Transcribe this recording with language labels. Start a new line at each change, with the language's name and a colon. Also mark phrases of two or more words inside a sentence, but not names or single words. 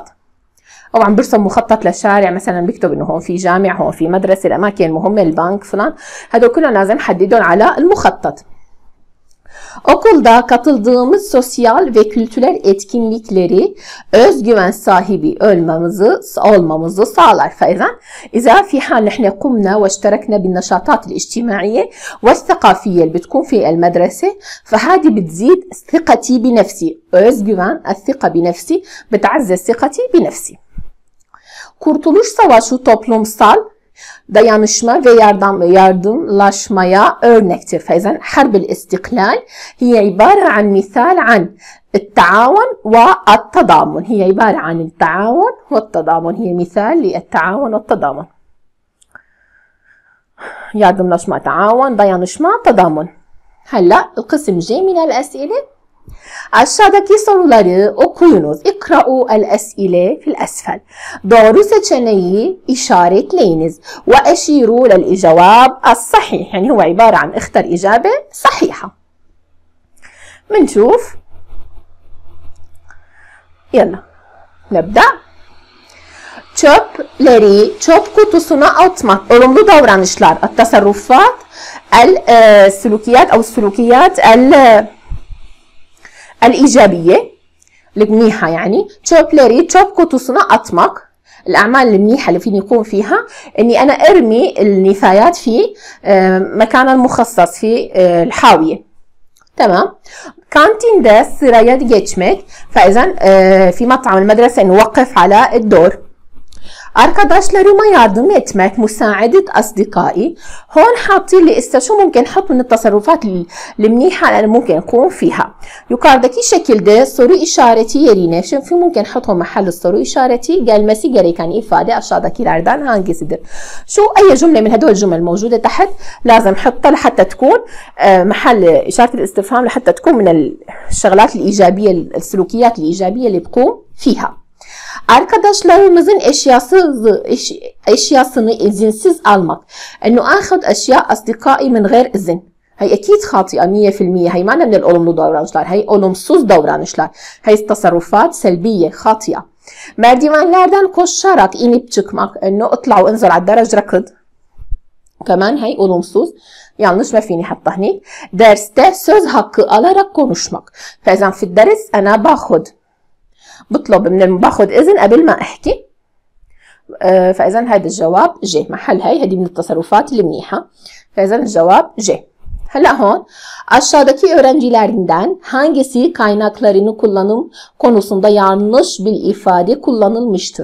Arabic: أو عم برسم مخطط للشارع، مثلا بكتب إنه هون في جامع، هون في مدرسة، الأماكن المهمة، البنك فلان، هدول كلهم لازم حددهم على المخطط.
Turkish: Okulda katıldığımız sosyal ve kültürel etkinlikleri özgüven sahibi olmamızı sağlar.
Arabic: فإذا إذا في حال نحن قمنا واشتركنا بالنشاطات الاجتماعية والثقافية اللي بتكون في المدرسة فهذه بتزيد ثقتي بنفسي. özgüven الثقة بنفسي بتعزز ثقتي بنفسي.
Turkish: Kurtuluş Savaşı toplumsal dayanışma ve yardımlaşmaya örnektir.
Arabic: فإذا حرب الاستقلال هي عبارة عن مثال عن التعاون والتضامن. هي عبارة عن التعاون والتضامن. هي مثال للتعاون والتضامن.
Turkish: yardımlaşma, تعاون, dayanışma, تضامن.
Arabic: هلا القسم J من الأسئلة.
Turkish: Aşağıdaki soruları okuyunuz.
Arabic: اقرأوا الأسئلة في الأسفل.
Turkish: Doğru seçeneği işaretleyiniz.
Arabic: وأشيروا للجواب الصحيح. Yani هو عبارة عن اختر إجابة صحيحة. بنشوف. يلا نبدأ.
Turkish: çöp kutusuna atmak. Olumlu davranışlar.
Arabic: التصرفات السلوكيات أو السلوكيات الإيجابية المنيحة يعني
Turkish: çöp kutusuna atmak.
Arabic: الأعمال المنيحة اللي فيني يكون فيها إني أنا أرمي النفايات في مكانها المخصص في الحاوية.
Turkish: تمام. كانتينده sıraya geçmek.
Arabic: فإذا في مطعم المدرسة نوقف على الدور.
Turkish: arkadaşlarıma yardım etmek
Arabic: مساعدة أصدقائي. هون حاطين لي إسا شو ممكن نحط من التصرفات المنيحة اللي ممكن نكون فيها.
Turkish: yukarıdaki şekilde soru işareti yerine şimdi mümkün نحطهم محل soru işareti gelmesi gereken ifade aşağıdakilerden hangisidir?
Arabic: شو أي جملة من هدول الجمل موجودة تحت لازم نحطها لحتى تكون محل إشارة الاستفهام لحتى تكون من الشغلات الإيجابية السلوكيات الإيجابية اللي بقوم فيها.
Turkish: Arkadaşlarımızın eşyasını izinsiz almak.
Arabic: إنه آخذ أشياء أصدقائي من غير إذن. هي أكيد خاطئة 100%. هي معنى من الأولمlu davranışlar.
Turkish: هي olumsuz davranışlar.
Arabic: هي تصرفات سلبية خاطئة.
Turkish: merdivenlerden koşarak inip çıkmak.
Arabic: إنه اطلع وانزل على الدرج ركض. كمان هي
Turkish: olumsuz. yanlış
Arabic: ما فيني احطها هنيك.
Turkish: derste söz hakkı alarak konuşmak.
Arabic: فإذا في الدرس أنا باخذ بطلب باخذ إذن قبل ما أحكي. فإذا هذا الجواب J. محل هذه من التصرفات المنيحة. فإذا الجواب J. هلا هون
Turkish: aşağıdaki öğrencilerinden hangisi kaynaklarını kullanım konusunda yanlış bir ifade kullanılmıştır?